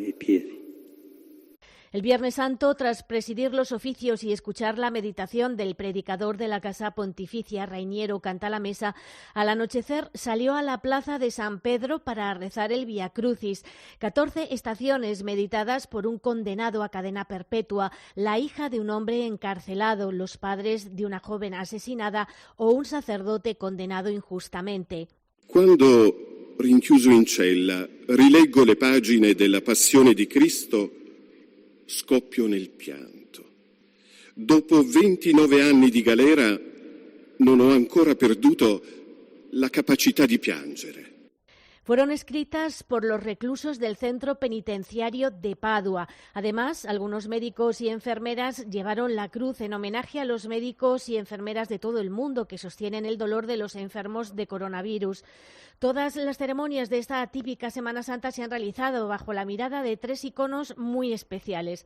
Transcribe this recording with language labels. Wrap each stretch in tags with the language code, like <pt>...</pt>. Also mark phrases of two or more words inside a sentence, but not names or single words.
<es>El Viernes Santo, tras presidir los oficios y escuchar la meditación del predicador de la Casa Pontificia, Rainiero Cantalamessa, al anochecer salió a la plaza de San Pedro para rezar el Vía Crucis. 14 estaciones meditadas por un condenado a cadena perpetua, la hija de un hombre encarcelado, los padres de una joven asesinada o un sacerdote condenado injustamente. Cuando,</es> <it>rinchiuso in cella, rileggo le pagine della Passione di Cristo, scoppio nel pianto. Dopo 29 anni di galera non ho ancora perduto la capacità di piangere.</it> <es>Fueron escritas por los reclusos del centro penitenciario de Padua. Además, algunos médicos y enfermeras llevaron la cruz en homenaje a los médicos y enfermeras de todo el mundo que sostienen el dolor de los enfermos de coronavirus. Todas las ceremonias de esta típica Semana Santa se han realizado bajo la mirada de 3 iconos muy especiales.</es>